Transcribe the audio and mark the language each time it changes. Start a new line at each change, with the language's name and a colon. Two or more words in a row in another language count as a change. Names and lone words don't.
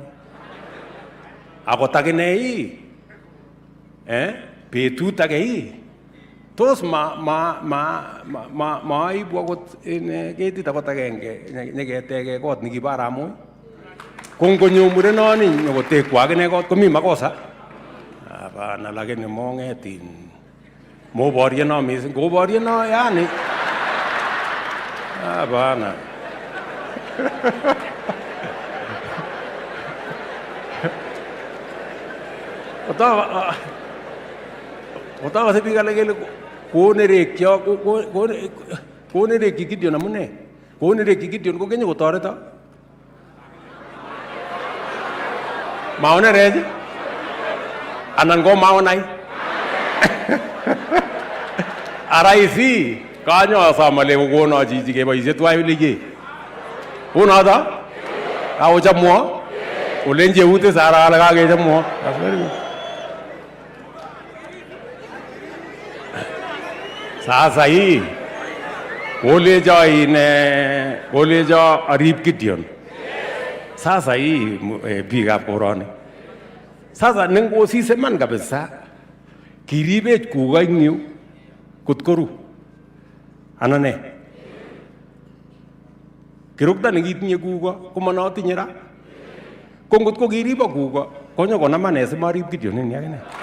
Kalenjin: Akot akine ii betut age ii tos maibu akot ketit akot agenge nyeketege kot nikibo Aramoi. Kongonyo murenoni nyokotekwa akine kot komi makosa.
Swahili: Hapana, lakini
Kalenjin: mongetin moboryeno mising koboryeno yani. Hapana. Otawa se biik alak kele konerekyo konerekyi Gideon amune? Konerekyi Gideon kokenyo kotoreto. Maonerech anan ko maonai. Ara isi kanyo asom ale kokono chichi keboisie tuwai ligi. Unoto? Kakochomwo? Olenji eute sara ale kakechomwo.
Swahili: Sasa hii
Kalenjin: kolecho arip Gideon.
Swahili: Sasa hii
Kalenjin: biikab koroni. Sasa nengosise man kabisa kiribech kuko ing yu kot koru. Anan ne? Kirukta nekitinye kuko komanotinye ra. Ko ngot ko kiribo kuko konyo konaman simarip Gideon ini akine.